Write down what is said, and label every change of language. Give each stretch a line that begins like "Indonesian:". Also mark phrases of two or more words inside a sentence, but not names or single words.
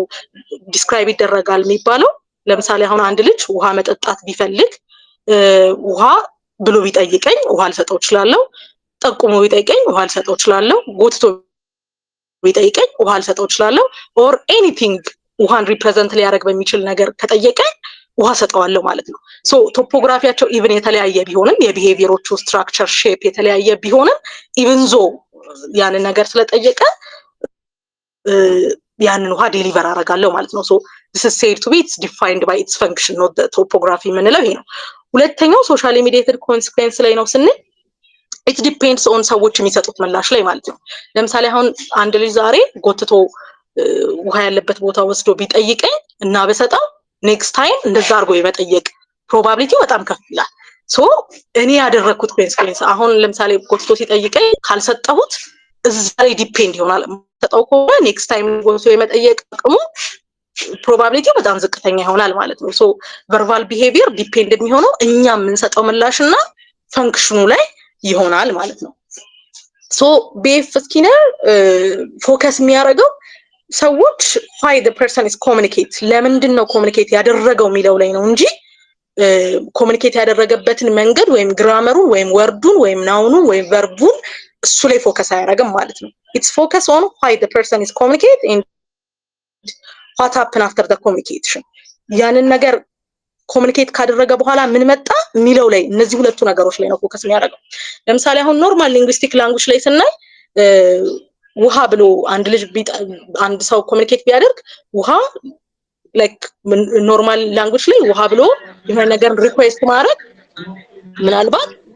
Amharic: ዲስክራይብ ይደረጋል የሚባለው። ለምሳሌ አሁን አንድ ልጅ ውሃ መጠጣት ቢፈልግ ውሃ ብሎ ቢጠይቀኝ ውሃ ልሰጠው እችላለሁ። ጠቁሞ ቢጠይቀኝ ውሃ ልሰጠው እችላለሁ። ጎትቶ ቢጠይቀኝ ውሃ ልሰጠው እችላለሁ።
English: or anything
Amharic: ውሃን ሪፕሬዘንት ሊያደርግ በሚችል ነገር ከጠየቀኝ ውሃ ሰጠዋለሁ ማለት ነው። ቶፖግራፊያቸው ኢቭን የተለያየ ቢሆንም የቢሄቪየሮቹ
English: structure shape
Amharic: የተለያየ ቢሆንም
English: even though
Amharic: ያንን ነገር ስለጠየቀ ያንን ውሃ ዴሊቨር አደርጋለሁ ማለት ነው።
English: this is said to be it's defined by its function not the topography
Amharic: የምንለው ይሄ ነው። ሁለተኛው
English: socially mediated consequence
Amharic: ላይ ነው ስንል
English: it depends on
Amharic: ሰዎች የሚሰጡት ምላሽ ላይ ማለት ነው። ለምሳሌ አሁን አንድ ልጅ ዛሬ ጎትቶ ውሃ ያለበት ቦታ ወስዶ ቢጠይቀኝ እና በሰጠው
English: next time
Amharic: እንደዛ አድርጎ የመጠየቅ ፕሮባቢሊቲው በጣም ከፍ ይላል። እኔ ያደረኩት ኮንሲኩዌንስ አሁን ለምሳሌ ጎትቶ ሲጠይቀኝ ካልሰጠሁት እዛ ላይ ዲፔንድ ይሆናል። ሰጠው ከሆነ
English: next time
Amharic: ጎትቶ የመጠየቅ አቅሙ ፕሮባቢሊቲው በጣም ዝቅተኛ ይሆናል ማለት ነው።
English: verbal behavior depend
Amharic: የሚሆነው እኛ የምንሰጠው ምላሽና ፈንክሽኑ ላይ ይሆናል ማለት ነው። ቢኤፍ ስኪነር ፎከስ የሚያደርገው ሰዎች
English: why the person is communicate
Amharic: ለምንድን ነው ኮሚኒኬት ያደረገው የሚለው ላይ ነው እንጂ ኮሚኒኬት ያደረገበትን መንገድ ወይም ግራመሩን ወይም ወርዱን ወይም ናውኑን ወይም ቨርቡን እሱ ላይ ፎከስ አያደርግም ማለት ነው።
English: it's focus on why the person is communicate and what happen after the communication
Amharic: ያንን ነገር ኮሙኒኬት ካደረገ በኋላ ምን መጣ የሚለው ላይ እነዚህ ሁለቱ ነገሮች ላይ ነው ፎከስ የሚያደርገው። ለምሳሌ አሁን
English: normal linguistic language
Amharic: ላይ ስናይ ውሃ ብሎ አንድ ሰው ኮሙኒኬት ቢያደርግ ውሃ
English: like normal language
Amharic: ላይ ውሃ ብሎ የሆነ ነገር ሪኩዌስት ማድረግ ምናልባት